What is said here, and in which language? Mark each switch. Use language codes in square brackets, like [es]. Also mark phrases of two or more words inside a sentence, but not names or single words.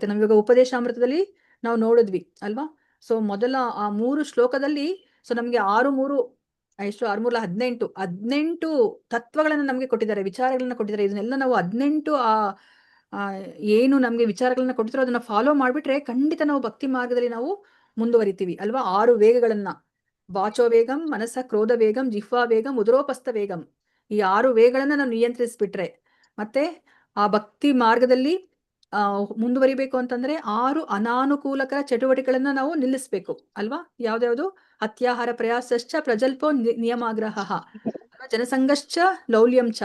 [kn] ನಾವಿವಾಗ ಉಪದೇಶಾಮೃತದಲ್ಲಿ ನಾವು ನೋಡಿದ್ವಿ ಅಲ್ವಾ. ಸೊ ಮೊದಲ ಆ 3 ಶ್ಲೋಕದಲ್ಲಿ ಸೊ ನಮ್ಗೆ 18 ತತ್ವಗಳನ್ನ ನಮ್ಗೆ ಕೊಟ್ಟಿದ್ದಾರೆ, ವಿಚಾರಗಳನ್ನ ಕೊಟ್ಟಿದ್ದಾರೆ. ಇದನ್ನೆಲ್ಲ ನಾವು 18 ಏನು ನಮ್ಗೆ ವಿಚಾರಗಳನ್ನ ಕೊಟ್ಟಿದ್ರು ಅದನ್ನ ಫಾಲೋ ಮಾಡ್ಬಿಟ್ರೆ ಖಂಡಿತ ನಾವು ಭಕ್ತಿ ಮಾರ್ಗದಲ್ಲಿ ನಾವು ಮುಂದುವರಿತೀವಿ ಅಲ್ವಾ. [sa] 6 ವೇಗಗಳನ್ನ, ವಾಚೋ ವೇಗಂ, ಮನಸ ಕ್ರೋಧ ವೇಗಂ, ಜಿಹ್ವಾ ವೇಗಂ, ಉದರೋಪಸ್ಥ ವೇಗಂ, [kn] ಈ 6 ವೇಗಗಳನ್ನ ನಾವು ನಿಯಂತ್ರಿಸ್ಬಿಟ್ರೆ ಮತ್ತೆ ಆ ಭಕ್ತಿ ಮಾರ್ಗದಲ್ಲಿ ಮುಂದುವರಿಬೇಕು ಅಂತಂದ್ರೆ 6 ಅನಾನುಕೂಲಕರ ಚಟುವಟಿಕೆಗಳನ್ನ ನಾವು ನಿಲ್ಲಿಸ್ಬೇಕು ಅಲ್ವಾ. ಯಾವ್ದ್ಯಾವ್ದು? [sa] ಅತ್ಯಾಹಾರ ಪ್ರಯಾಸಶ್ಚ ಪ್ರಜಲ್ಪೋ ನಿಯಮಾಗ್ರಹ, ಜನಸಂಘಶ್ಚ ಲೌಲ್ಯಂಚ.